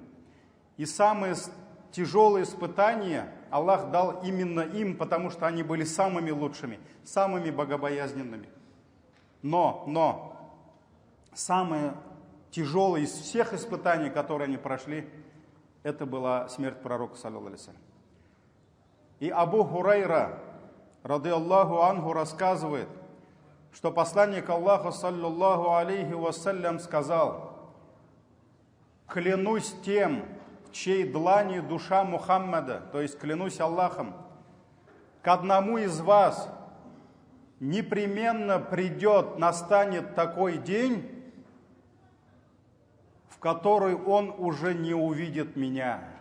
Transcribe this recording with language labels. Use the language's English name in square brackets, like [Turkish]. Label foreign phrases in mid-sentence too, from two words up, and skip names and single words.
[Russian] И самые тяжелые испытания Аллах дал именно им, потому что они были самыми лучшими, самыми богобоязненными. Но самое тяжелое из всех испытаний, которые они прошли, это была смерть пророка, [Arabic] صلى الله عليه وسلم. [Russian] И Абу Хурайра, [Arabic] رضي الله عنه, [Russian] рассказывает, что посланник Аллаха, [Arabic] صلى الله عليه وسلم, [Russian] сказал: «Клянусь тем, в чьей длани душа Мухаммада, то есть клянусь Аллахом, к одному из вас непременно придет, настанет такой день, в который он уже не увидит меня».